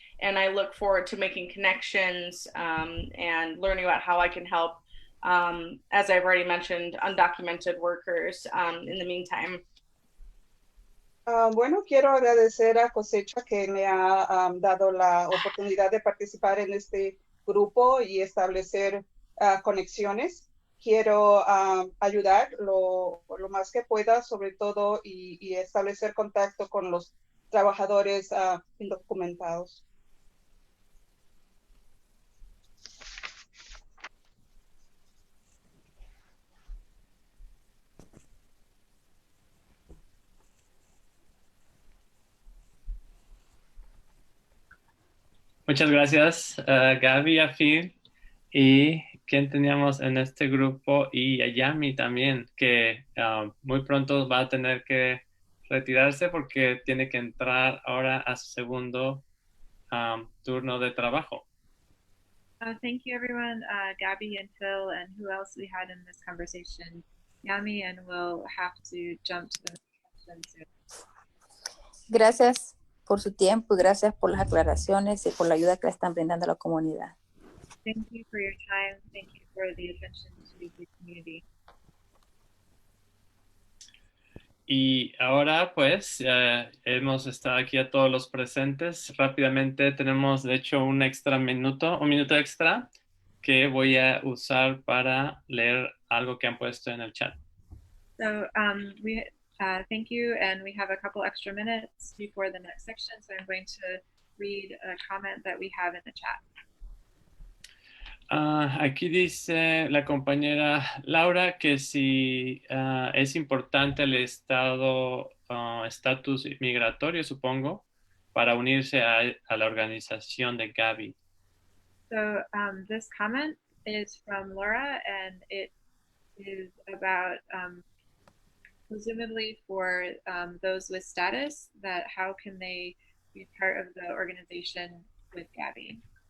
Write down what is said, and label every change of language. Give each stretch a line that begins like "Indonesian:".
English: And I look forward to making connections and learning about how I can help, as I've already mentioned, undocumented workers in the meantime.
Spanish: Bueno, quiero agradecer a Cosecha que me ha dado la oportunidad de participar en este grupo y establecer conexiones. Quiero ayudar lo más que pueda, sobre todo, y establecer contacto con los trabajadores indocumentados. Muchas gracias, Gaby, Afil. ¿Y quién teníamos en este grupo? Y a Yami también, que muy pronto va a tener que retirarse porque tiene que entrar ahora a su segundo turno de trabajo.
English: Thank you, everyone. Gabby and Phil, and who else we had in this conversation? Yami, and we'll have to jump to the next question soon.
Spanish: Gracias por su tiempo y gracias por las aclaraciones y por la ayuda que le están brindando a la comunidad.
English: Thank you for your time. Thank you for the attention to the community.
Spanish: Y ahora, pues, hemos estado aquí a todos los presentes. Rápidamente tenemos, de hecho, un minuto extra que voy a usar para leer algo que han puesto en el chat.
English: So thank you, and we have a couple extra minutes before the next section, so I'm going to read a comment that we have in the chat.
Spanish: Aquí dice la compañera Laura que si es importante el estatus inmigratorio, supongo, para unirse a la organización de Gaby.
English: So this comment is from Laura, and it is about presumably for those with status, that how can they be part of the organization with Gaby?